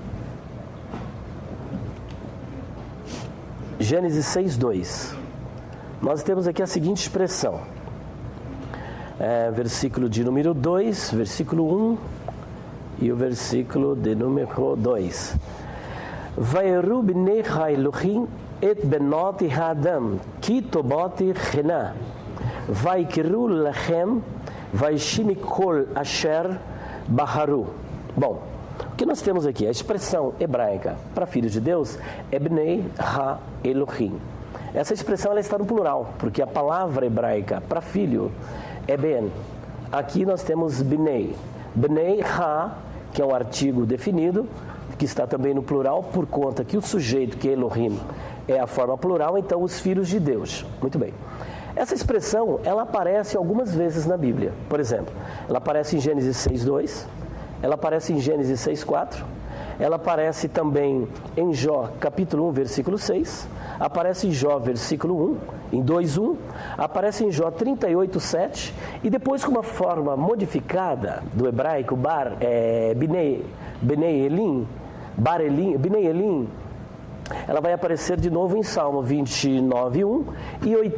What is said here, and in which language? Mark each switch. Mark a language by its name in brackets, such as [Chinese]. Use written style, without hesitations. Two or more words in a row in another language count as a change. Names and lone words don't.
[Portuguese] Gênesis 6:2. Nós temos aqui a seguinte expressão. Versículo de número 2, versículo 1 e o versículo de número 2. [Hebrew] ויראו בני אלהים את בנות אדם כי טבת הנה ויקחו להם נשים כל אשר בחרו. [Portuguese] Bom, o que nós temos aqui? A expressão hebraica para filho de Deus é [Hebrew] בני האלהים. [Portuguese] Essa expressão ela está no plural, porque a palavra hebraica para filho é ben. Aqui nós temos bnei. [Hebrew] בני ה, [Portuguese] que é um artigo definido, que está também no plural, por conta que o sujeito, que é Elohim, é a forma plural, então os filhos de Deus. Muito bem. Essa expressão, ela aparece algumas vezes na Bíblia. Por exemplo, ela aparece em Gênesis 6:2, ela aparece em Gênesis 6:4, ela aparece também em Jó, capítulo 1, versículo 6, aparece em Jó, versículo 1, em 2:1, aparece em Jó 38:7, e depois com uma forma modificada do hebraico, [Hebrew] בני אלים, בני אלים, [Portuguese] ela vai aparecer de novo em Salmo 29:1 e